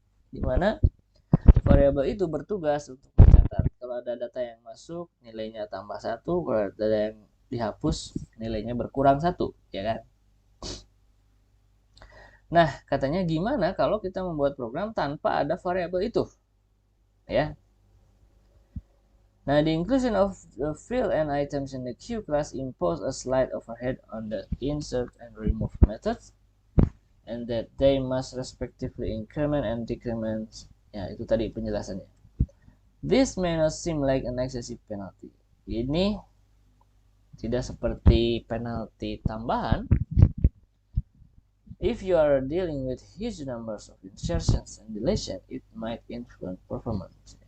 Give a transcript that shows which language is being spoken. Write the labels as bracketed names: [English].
[Indonesian] Dimana variabel itu bertugas untuk mencatat kalau ada data yang masuk nilainya tambah 1, kalau ada data yang dihapus nilainya berkurang 1, ya kan? Nah, katanya gimana kalau kita membuat program tanpa ada variabel itu, ya? [English] Now, the inclusion of the field and items in the queue class impose a slight overhead on the insert and remove methods, and that they must respectively increment and decrement. [Indonesian] Ya, itu tadi penjelasannya. [English] This may not seem like an excessive penalty. [Indonesian] Ini tidak seperti penalti tambahan. [English] If you are dealing with huge numbers of insertions and deletion, it might influence performance.